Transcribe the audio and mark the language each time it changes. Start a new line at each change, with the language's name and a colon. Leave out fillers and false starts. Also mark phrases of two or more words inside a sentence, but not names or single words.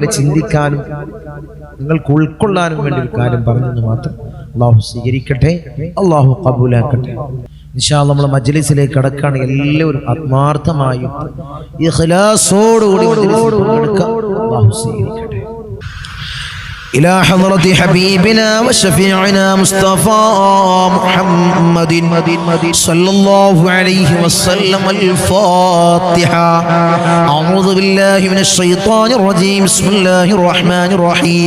Malayalam: ചിന്തിക്കാനും നിങ്ങൾക്ക് ഉൾക്കൊള്ളാനും വേണ്ടി ഒരു കാര്യം പറഞ്ഞെന്ന് മാത്രം. അള്ളാഹു സ്വീകരിക്കട്ടെ, അള്ളാഹു ഖബൂലാക്കട്ടെ.
Arabic: إن شاء الله
Malayalam: നമ്മൾ മജ്ലിസിലേക്ക് കടക്കാണ്. എല്ലാവരും ആത്മാർത്ഥമായും ഇഖ്ലാസോടുകൂടി പങ്കെടുക്കുക. അള്ളാഹു സ്വീകരിക്കട്ടെ.
Arabic: إلى حضرة حبيبنا وشفيعنا مصطفى محمد صلى الله عليه وسلم الفاتحة. أعوذ بالله من الشيطان الرجيم. بسم الله الرحمن الرحيم.